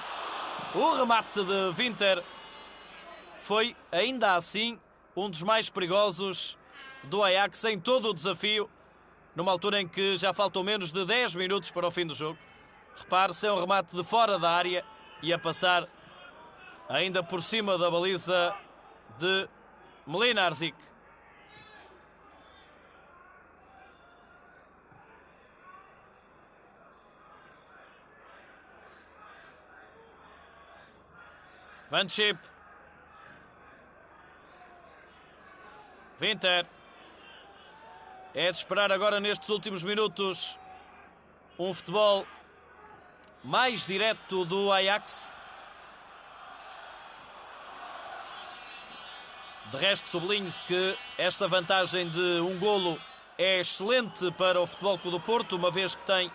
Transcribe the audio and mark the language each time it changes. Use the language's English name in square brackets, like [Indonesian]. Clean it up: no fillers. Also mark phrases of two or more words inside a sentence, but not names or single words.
[Portuguese] O remate de Winter foi ainda assim um dos mais perigosos do Ajax em todo o desafio, numa altura em que já faltam menos de 10 minutos para o fim do jogo. Repare-se, é um remate de fora da área e a passar ainda por cima da baliza de Mlinarzic. Van Schip. Winter. É de esperar agora nestes últimos minutos um futebol mais direto do Ajax. De resto, sublinhe-se que esta vantagem de um golo é excelente para o Futebol Clube do Porto, uma vez que tem